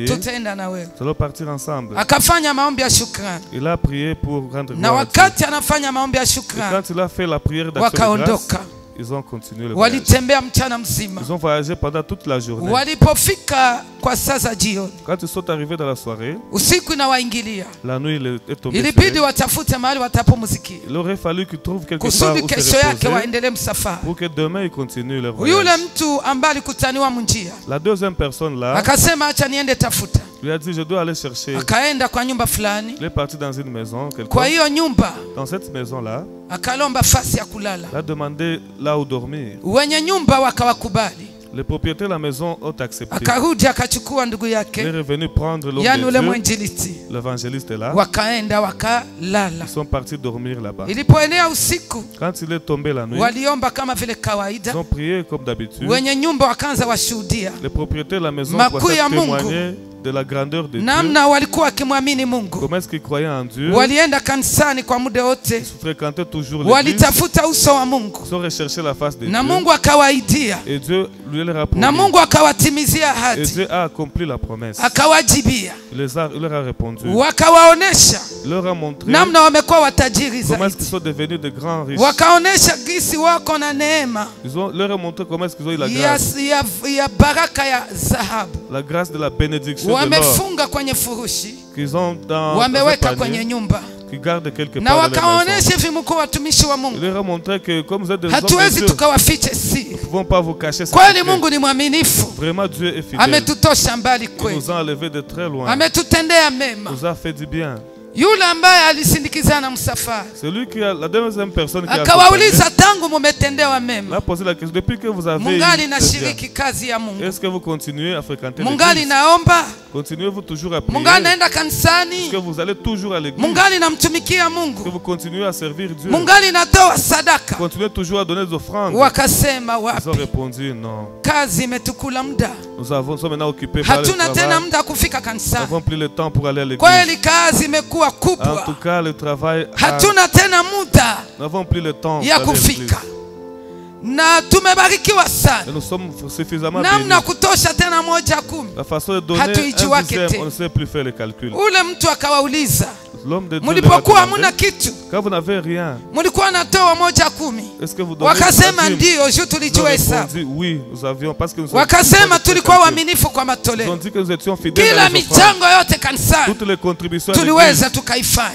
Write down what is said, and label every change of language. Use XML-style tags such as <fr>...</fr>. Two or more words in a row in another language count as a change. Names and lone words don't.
<sw>tutaenda na wewe.</sw> <fr>nous allons partir ensemble.</fr> <sw>Akafanya maombi ya shukrani,</sw> <fr>Il a prié pour rendre</fr> <sw>na</sw> <fr>gloire à Dieu.</fr> <sw>wakati anafanya maombi ya</sw> <fr>Et</fr> <sw>shukrani,</sw> <fr>quand il a fait la prière d'action de grâce,</fr> <sw>wakaondoka.</sw> <fr>ils ont continué le voyage.</fr> <sw>Walitembea mchana mzima.</sw> <fr>Ils ont voyagé pendant toute la journée.</fr> <sw>Walipofika kwa saa za jioni,</sw> <fr>Quand ils sont arrivés dans la soirée,</fr> <sw>usiku inawaingilia,</sw> <fr>la nuit il est tombé sur</fr> <sw>ilibidi</sw> <fr>eux.</fr> <sw>watafute mahali watapumzikia</sw> <fr>Il aurait fallu qu'ils trouvent quelque part</fr> <sw>kusudi</sw> <fr>où se</fr> <sw>kesho yake</sw> <fr>reposer</fr> <sw>waendelee msafara.</sw> <fr>pour que demain ils continuent leur</fr> <sw>Yule</sw> <fr>voyage.</fr> <sw>mtu ambaye alikutaniwa munjia</sw> <fr>La deuxième personne là</fr> <sw>akasema acha niende tafuta.</sw> <fr>lui a dit, je dois aller chercher.</fr> <sw>Akaenda kwa nyumba fulani,</sw> <fr>Il est parti dans une maison, quelque</fr> <sw>kwa</sw> <fr>part.</fr> <sw>hiyo nyumba</sw> <fr>Dans cette maison-là,</fr> <sw>akalomba fasi ya kulala.</sw> <fr>il a demandé là où dormir.</fr> <sw>Wenye nyumba wakawakubali,</sw> <fr>Les propriétaires de la maison ont accepté.</fr> <sw>akarudi akachukua ndugu</sw> <fr>Il est</fr> <sw>yake,</sw> <fr>revenu prendre l'homme</fr> <sw>yani ule</sw> <fr>de Dieu,</fr> <sw>mwinjilisti,</sw> <fr>l'évangéliste est là.</fr> <sw>wakaenda wakalala.</sw> <fr>Ils sont partis dormir là-bas.</fr> <sw>Ilipoenea usiku,</sw> <fr>Quand il est tombé la nuit,</fr> <sw>waliomba kama vile</sw> <fr>ils</fr> <sw>kawaida.</sw> <fr>ont prié comme d'habitude.</fr> <sw>Wenye nyumba wakaanza washuhudia</sw> <fr>Les propriétaires de la maison</fr> <sw>Makuu</sw> <fr>pouvaient</fr> <sw>ya Mungu.</sw> <fr>témoigner de la grandeur de Dieu.</fr> <sw>namna walikuwa wakimwamini Mungu.</sw> <fr>Comment est-ce qu'ils croyaient en Dieu?</fr> <sw>Walienda kanisani kwa muda wote,</sw> <fr>Ils fréquentaient toujours l'église.</fr> <sw>walitafuta uso wa Mungu,</sw> <fr>Ils ont recherché la face de</fr> <sw>na</sw> <fr>Dieu.</fr> <sw>Mungu akawaidia,</sw> <fr>Et Dieu lui leur a promis.</fr> <sw>na Mungu akawatimizia</sw> <fr>Et</fr> <sw>ahadi,</sw> <fr>Dieu a accompli la promesse.</fr> <sw>akawajibia,</sw> <fr>Il leur a répondu.</fr> <sw>wakawaonesha</sw> <fr>Il leur a montré</fr> <sw>namna wamekuwa watajiri</sw> <fr>comment est-ce qu'ils</fr> <sw>zaidi,</sw> <fr>sont devenus de grands riches.</fr> <sw>wakaonesha gisi wako na neema</sw> <fr>Leur a montré comment est-ce qu'ils ont eu la</fr> <sw>ya,</sw> <fr>grâce.</fr> <sw>ya baraka ya dhahabu,</sw> <fr>La grâce de la bénédiction de l'or</fr> <sw>wamefunga kwenye furushi,</sw> <fr>qu'ils ont dans un</fr> <sw>wameweka</sw> <fr>panier,</fr> <sw>kwenye nyumba,</sw> <fr>qu'ils gardent quelque</fr> <sw>na</sw> <fr>part dans leur maison.</fr> <sw>wakaonesha hivi mkuu watumishi wa</sw> <fr>Il</fr> <sw>Mungu,</sw> <fr>leur a montré que comme vous êtes des hommes de</fr> <sw>hatuwezi</sw> <fr>Dieu,</fr> <sw>tukawafiche siri.</sw> <fr>nous ne pouvons pas vous cacher ce</fr> <sw>Kweli</sw> <fr>secret.</fr> <sw>Mungu ni mwaminifu,</sw> <fr>Vraiment Dieu est fidèle.</fr> <sw>ametutosha mbali</sw> <fr>Il</fr> <sw>kweli,</sw> <fr>nous a enlevés de très loin.</fr> <sw>ametutendea mema.</sw> <fr>Il nous a fait du bien.</fr> <sw>Yule ambaye alisindikizana msafara</sw> <fr>Celui qui a la deuxième personne qui a</fr> <sw>akawauliza, tangu mumetendewa mema,</sw> <fr>a posé la question, depuis que vous avez</fr> <sw>mungali</sw> <fr>eu ce bien,</fr> <sw>nashiriki kazi ya Mungu,</sw> <fr>est-ce que vous continuez à fréquenter</fr> <sw>mungali</sw> <fr>l'église?</fr> <sw>naomba,</sw> <fr>Continuez-vous toujours à prier?</fr> <sw>mungali naenda</sw> <fr>Est-ce</fr> <sw>kanisani,</sw> <fr>que vous allez toujours à l'église?</fr> <sw>mungali namtumikia</sw> <fr>Est-ce que</fr> <sw>Mungu,</sw> <fr>vous continuez à servir Dieu?</fr> <sw>mungali natoa sadaka.</sw> <fr>Continuez toujours à donner des offrandes?</fr> <sw>Wakasema</sw> <fr>Ils ont</fr> <sw>wapi,</sw> <fr>répondu non.</fr> <sw>kazi imetukula muda,</sw> <fr>Nous sommes maintenant occupés par le</fr> <sw>hatuna tena</sw> <fr>travail.</fr> <sw>muda kufika</sw> <fr>Nous</fr> <sw>kanisani.</sw> <fr>n'avons plus le temps pour aller à l'église.</fr> <sw>Kweli kazi imekuwa</sw> <fr>En</fr> <sw>kubwa,</sw> <fr>tout cas, le travail,</fr> <sw>hatuna tena muda</sw> <fr>nous n'avons plus le temps</fr> <sw>ya</sw> <fr>d'aller à l'église.</fr> <sw>kufika, na tumebarikiwa</sw> <fr>Et</fr> <sw>sana,</sw> <fr>nous sommes suffisamment</fr> <sw>namna</sw> <fr>bénis.</fr> <sw>kutosha tena moja kumi.</sw> <fr>La façon de donner</fr> <sw>Hatuijua</sw> <fr>un dixième,</fr> <sw>kete.</sw> <fr>on ne sait plus faire les calculs.</fr> <sw>Ule mtu akawauliza,</sw> <fr>L'homme de Dieu leur a</fr> <sw>mlipokuwa</sw> <fr>demandé,</fr> <sw>hamuna kitu,</sw> <fr>quand vous n'avez rien,</fr> <sw>mlikuwa natoa moja kumi?</sw> <fr>est-ce que vous donnez</fr> <sw>Wakasema</sw> <fr>la dîme?</fr> <sw>ndio, juu</sw> <fr>Ils ont</fr> <sw>tulijua hesabu.</sw> <fr>répondu oui, nous avions parce que nous sommes</fr> <sw>Wakasema tulikuwa</sw> <fr>Ils</fr> <sw>waaminifu kwa</sw> <fr>ont</fr> <sw>matoleo,</sw> <fr>dit que nous étions fidèles</fr> <sw>kila</sw> <fr>à nos offrandes.</fr> <sw>michango yote kanisani</sw> <fr>Toutes les contributions à l'église,</fr> <sw>tuliweza tukaifanya.</sw>